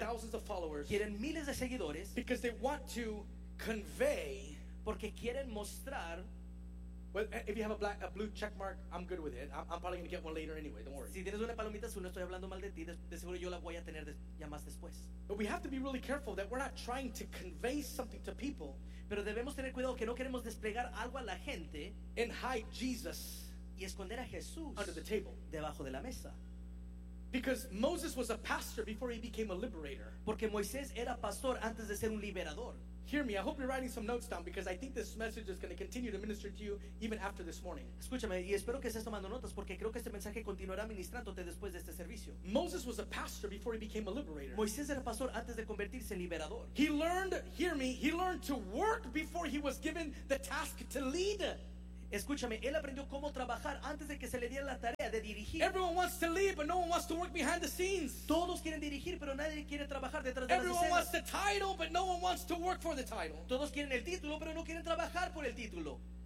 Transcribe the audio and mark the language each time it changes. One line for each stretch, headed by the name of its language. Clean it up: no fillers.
English: They want thousands of followers.
Spanish: Quieren miles de seguidores.
English: Because they want to convey.
Spanish: Porque quieren mostrar.
English: Well, if you have a blue check mark, I'm good with it. I'm probably going to get one later anyway. Don't worry.
Spanish: Si tienes una palomita azul, no estoy hablando mal de ti. De seguro yo la voy a tener ya más después.
English: But we have to be really careful that we're not trying to convey something to people.
Spanish: Pero debemos tener cuidado que no queremos desplegar algo a la gente.
English: And hide Jesus.
Spanish: Y esconder a Jesús.
English: Under the table.
Spanish: Debajo de la mesa.
English: Because Moses was a pastor before he became a liberator.
Spanish: Porque Moisés era pastor antes de ser un liberador.
English: Hear me, I hope you're writing some notes down because I think this message is going to continue to minister to you even after this morning.
Spanish: Escúchame, y espero que estés tomando notas porque creo que este mensaje continuará ministrándote después de este servicio.
English: Moses was a pastor before he became a liberator.
Spanish: Moisés era pastor antes de convertirse en liberador.
English: He learned, hear me, he learned to work before he was given the task to lead.
Spanish: Escúchame, él aprendió cómo trabajar antes de que se le diera la tarea de dirigir.
English: Everyone wants to lead, but no one wants to work behind the scenes.
Spanish: Todos quieren dirigir, pero nadie quiere trabajar detrás de las escenas.
English: Everyone wants the title, but no one wants to work for the title.
Spanish: Todos quieren el título, pero no quieren trabajar por el título.